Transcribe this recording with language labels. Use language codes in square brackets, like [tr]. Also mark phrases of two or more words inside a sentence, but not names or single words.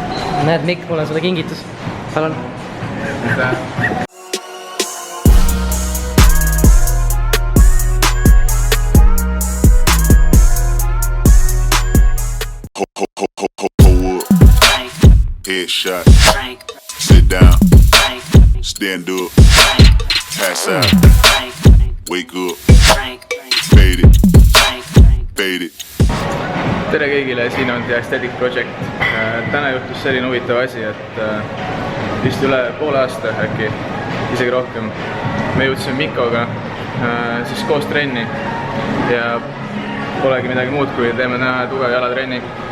[et] Näed, Mikk, mul on sulle kingitus. Palun. [en] Headshot. Sit down. Stand up. Pass out. Wake up. Fade it. Fade it. [et] Tere kõigile, siin on The Aesthetic Project. Täna juhtus selline huvitav asi, et vist üle poole aasta äkki, isegi rohkem. Me jõudsime Mikkoga siis koos trenni ja polegi midagi muud, kui teeme täna tugev jalatrenni.